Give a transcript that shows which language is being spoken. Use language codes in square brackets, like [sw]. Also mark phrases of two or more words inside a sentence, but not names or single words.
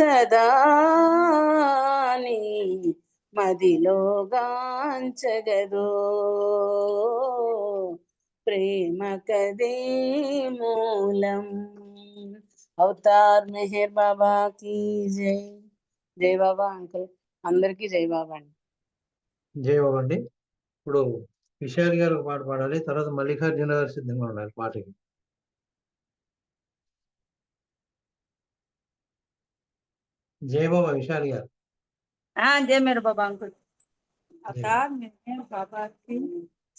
[te] సదాని మదిలో గాంచగదో ప్రేమ కదే మూలం అవతార్ మెహర్ బాబా की జై జై బాబా అంకుల్ అందరికీ జై బాబా అండి జై బాబా అండి. ఇప్పుడు విశాల్ గారు ఒక పాట పాడాలి, తర్వాత మల్లికార్జున గారు సిద్ధంగా ఉండాలి పాటకి. జై బాబా విశాల్ గారు. [hi] जय मेरे बाबा अंकुल जय। अवतार मेहर बाबा की